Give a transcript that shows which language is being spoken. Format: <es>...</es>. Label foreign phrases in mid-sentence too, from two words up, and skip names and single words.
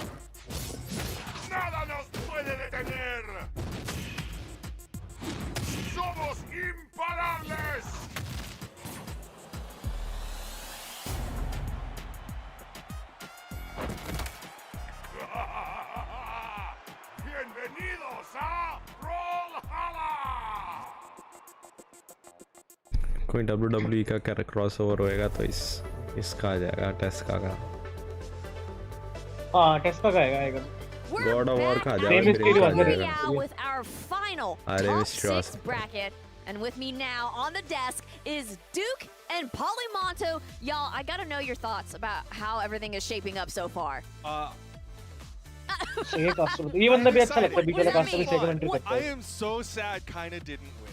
<es>¡Nada nos puede detener! ¡Somos imparables! Bienvenidos a Brawlhalla!</es> <hi>कोई WWE का क्या क्रॉसओवर होएगा तो इसका आ जाएगा टेस्का का। हाँ टेस्का का आएगा। गॉड ऑफ वॉर का आ जाएगा मेरे</hi> <en>with our final top 6 bracket. And with me now on the desk is Duke and Polymonto. Y'all, I gotta know your thoughts about how everything is shaping up so far. I am so sad Kinda didn't win.</en>